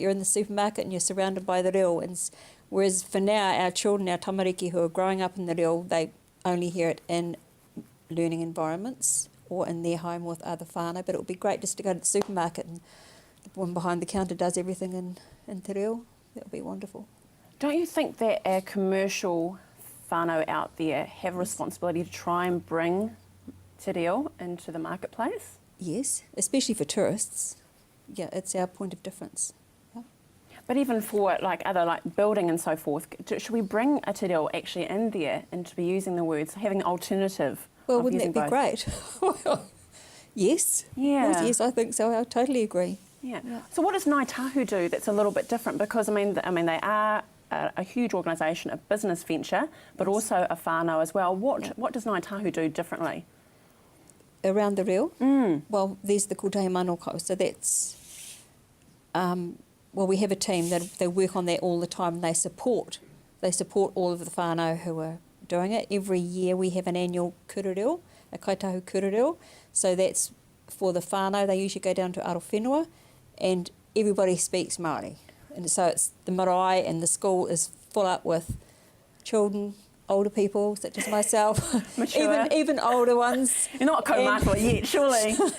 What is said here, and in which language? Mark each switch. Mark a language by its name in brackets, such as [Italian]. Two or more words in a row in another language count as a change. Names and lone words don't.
[English] You're in the supermarket and you're surrounded by the reo. Whereas for now, our children, our tamariki who are growing up in the reo, they only hear it in learning environments or in their home with other whānau. But it would be great just to go to the supermarket and the one behind the counter does everything in [Māori] te reo. [English] That would be wonderful. Don't you think that our commercial whānau out there have a responsibility to try and bring [Māori] te reo [English] into the marketplace? Yes, especially for tourists. Yeah, it's our point of difference. Yeah. But even for other building and so forth, should we bring a [Māori] te reo [English] actually in there and to be using the words, having an alternative? Well, wouldn't that be great? Yes. Yeah. Yes, I think so. I totally agree. Yeah. So what does Ngāi Tahu do that's a little bit different? Because I mean they are a huge organisation, a business venture, but also a whānau as well. What does Ngāi Tahu do differently? Around the reo? Well, there's the Kotahi Manoko, so that's... well, we have a team that they work on that all the time, and they support all of the whānau who are doing it. Every year we have an annual [Māori] kura reo, [English] a [Māori] kaitahu kura reo, [English] so that's for the whānau. They usually go down to Arowhenua, and everybody speaks Māori. And so it's the marae, and the school is full up with children, older people such as myself, even older ones. You're not kaumātua yet, surely.